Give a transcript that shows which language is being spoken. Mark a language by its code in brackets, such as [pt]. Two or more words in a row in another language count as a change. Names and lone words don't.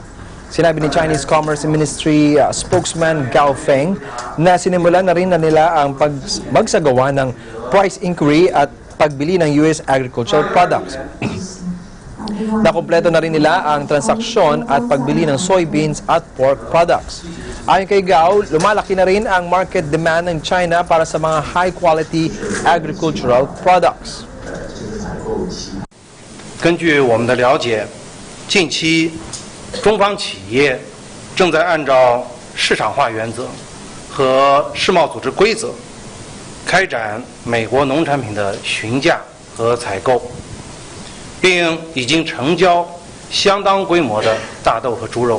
[tl] Sinabi ni [en] Chinese Commerce Ministry spokesman [tl] Gao Feng na sinimulan na rin nila ang magsagawa ng [en] price inquiry [tl] at pagbili ng US [en] agricultural products. [tl] Nakumpleto na rin nila ang transaksyon at pagbili ng soybeans at pork products. Ayon kay Gao, lumalaki na rin ang [en] market demand [tl] ng China para sa mga [en] high-quality agricultural products. [zh] 根据我们的了解，近期中方企业正在按照市场化原则和世贸组织规则开展美国农产品的询价和采购，并已经成交相当规模的大豆和猪肉。